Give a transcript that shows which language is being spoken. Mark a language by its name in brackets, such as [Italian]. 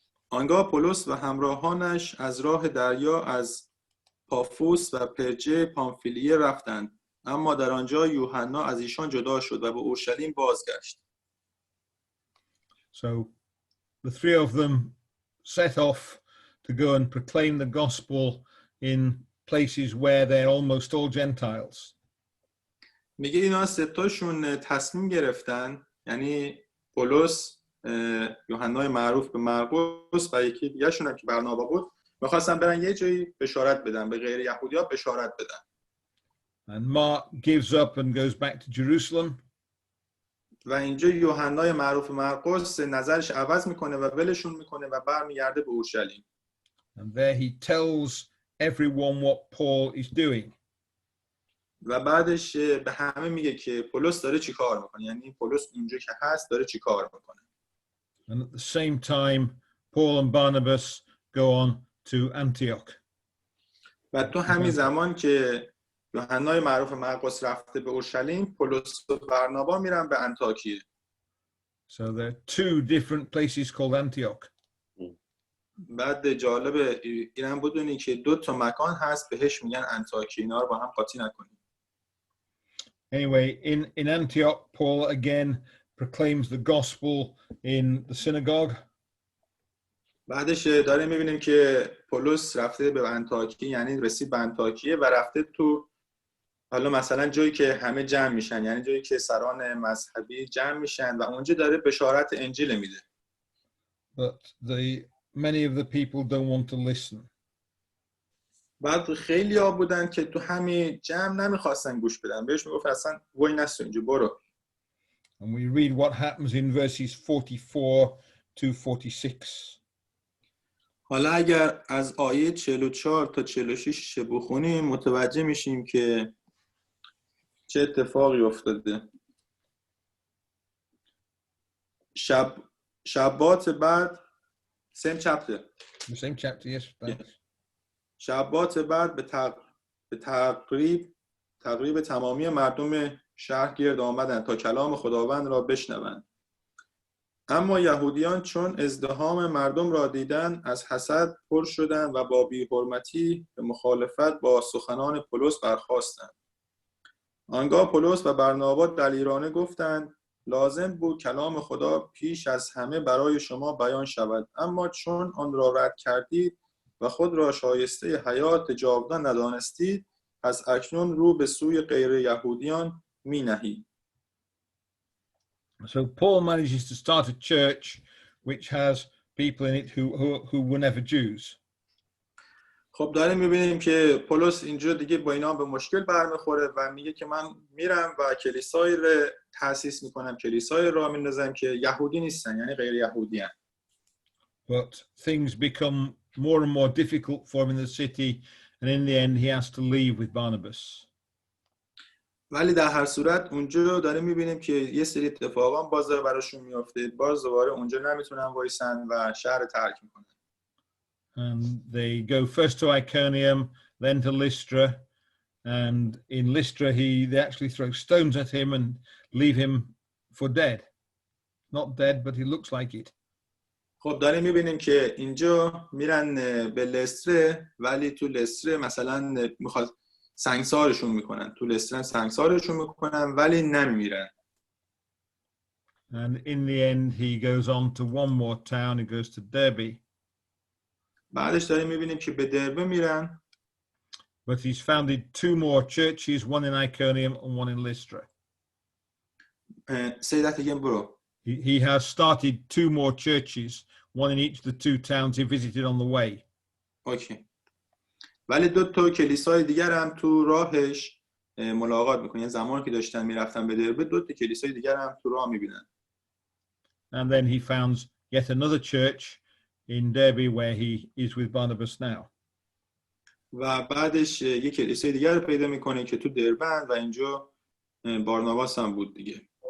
[Persian] آنگاه پولس و همراهانش از راه دریا از پافوس و پرجه پامفیلیه رفتند، اما در آنجا یوحنا از ایشان جدا شد و به اورشلیم بازگشت. [English] So the three of them set off to go and proclaim the gospel in places where they're almost all Gentiles. [Persian] میگه اینا ستاشون تصمیم گرفتن، یعنی پولس، یوحنای معروف به مرقس و یکی دیگه شون هم که برنابا بود، میخواستن برن یه جایی بشارت بدن، به غیر یهودی‌ها بشارت بدن. [English] And Mark gives up and goes back to Jerusalem. [Persian] و اینجا یوحنای معروف مرقس نظرش عوض میکنه و ولشون میکنه و برمیگرده به اورشلیم. [English] And there he tells everyone what Paul is doing. [Persian] و بعدش به همه میگه که پولس داره چی کار میکنه، یعنی پولس اونجا که هست داره چی کار میکنه. [English] And at the same time, Paul and Barnabas go on to Antioch. [Persian] و تو همین زمان که یوحنای معروف مرقس رفته به اورشلیم، پولس و برنابا میرن به انطاکیه. [English] So there are two different places called Antioch. [Persian] بعد جالب اینم بدونی که 2 مکان هست بهش میگن انطاکیه، اینا رو با هم قاطی نکنید. [English] Anyway, in Antioch, Paul again proclaims the gospel in the synagogue. [Persian] بعدش داره میبینیم که پولس رفته به انطاکیه، یعنی رسید به انطاکیه و رفته تو حالا مثلا جایی که همه جمع میشن، یعنی جایی که سران مذهبی جمع میشن و اونجا داره بشارت انجیل میده. [English] But many of the people don't want to listen. [Persian] بعد خیلی ها بودن که تو همین جمع نمیخواستن گوش بدن، بهش میگفت اصلا وای نستو اینجا برو. [English] And we read what happens in verses 44 to 46. [Persian] حالا اگر از آیه 44 تا 46 بخونیم متوجه میشیم که چه اتفاقی افتاده. شبات بعد [English] same chapter. The same chapter, yes. Thanks. [Persian] شبات بعد به تقریب تمامی مردم شهر گرد آمدند تا کلام خداوند را بشنوند. اما یهودیان چون ازدحام مردم را دیدند از حسد پر شدند و با بی‌حرمتی به مخالفت با سخنان پولس برخاستند. آنگاه پولس و برنابا دلیرانه گفتند لازم بود کلام خدا پیش از همه برای شما بیان شود، اما چون آن را رد کردید و خود را شایسته حیات جاودان ندانستید، پس اکنون رو به سوی غیر یهودیان می نهید. [English] So Paul manages to start a church which has people in it who were never Jews. [Persian] خب داریم میبینیم که پولس اینجا دیگه با اینا به مشکل برمیخوره و میگه که من میرم و کلیسایی رو تأسیس میکنم، کلیسایی را میندازم که یهودی نیستن، یعنی غیر یهودی هستن. [English] But things become more and more difficult for him in the city, and in the end he has to leave with Barnabas. [Persian] ولی در هر صورت اونجا داریم میبینیم که یه سری اتفاقا باز براشون میفته، باز دوباره اونجا نمیتونن وایسن و شهر ترک میکنن. [English] And they go first to Iconium, then to Lystra, and in Lystra they actually throw stones at him and leave him for dead. Not dead, but he looks like it. [Persian] خب داریم میبینیم که اینجا میرن به لستره، ولی تو لستره مثلا میخواد سنگسارشون میکنن، تو لستره سنگسارشون میکنن ولی نمیمیرن. [English] And in the end he goes on to one more town, he goes to Derby. [Persian] بعدش داریم میبینیم که به دربه میرن. [English] But he's founded 2 more churches, one in Iconium and one in Lystra. Say that again, bro. He has started 2 more churches, one in each of the 2 towns he visited on the way. Okay. [Persian] ولی 2 کلیسای دیگر هم تو راهش ملاقات میکنه. یعنی زمانی که داشتن میرفتن به دربه 2 کلیسای دیگر هم تو راه میبینن. [English] And then he founds yet another church in Derby where he is with Barnabas now. [Persian] و بعدش یک کلیسای دیگر رو پیدا میکنه که تو دربن و اینجا بارناباس هم بود دیگه.